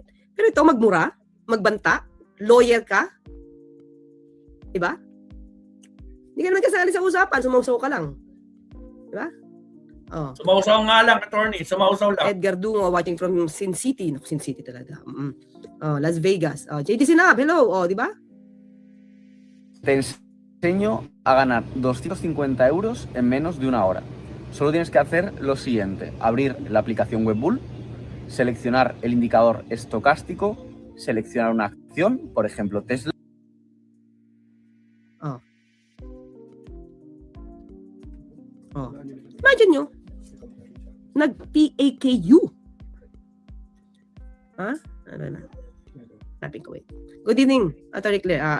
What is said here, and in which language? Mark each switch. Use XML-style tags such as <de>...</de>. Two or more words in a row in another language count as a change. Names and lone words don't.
<tl>Pero ito, magmura, magbanta, lawyer ka, di ba? Hindi ka naman kasali sa usapan, sumausaw ka lang. Di ba? Oh. Sumausaw nga lang, attorney. Sumausaw lang.</tl> <en>Edgar Dungo watching from Sin City. No, Sin City talaga. Las Vegas. JD Sinab, hello.</en> <tl>Di ba?</tl> <es>Te enseño a ganar 250 euros en menos de una hora. Solo tienes que hacer lo siguiente. Abrir la aplicación Webbull, seleccionar el indicador estocástico, seleccionar una acción, por ejemplo Tesla.</es> <tl>Imagine nyo, nag-PAKU. Ha? Ano na? Tapin ko, wait.</tl> <en>Good evening, Attorney Claire.</en>